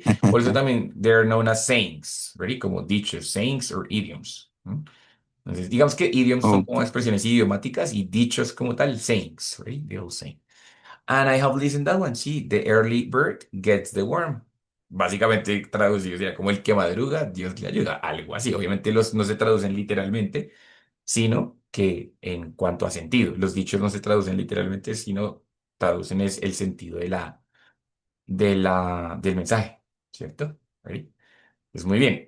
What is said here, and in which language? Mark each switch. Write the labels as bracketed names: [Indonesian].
[Spanish] Por eso también [English] they're known as sayings, ¿ready? [Spanish] Como dichos, [English] sayings or idioms. ¿Mm? [Spanish] Entonces, digamos que idioms son como [English] Okay. [Spanish] expresiones idiomáticas y dichos como tal, sayings, right? [English] The old saying. And I have listened that one, sí, the early bird gets the worm. [Spanish] Básicamente traducido sería como el que madruga, Dios le ayuda, algo así. Obviamente los no se traducen literalmente, sino que en cuanto a sentido, los dichos no se traducen literalmente, sino traducen es el sentido del mensaje, ¿cierto? Ready? Pues muy bien.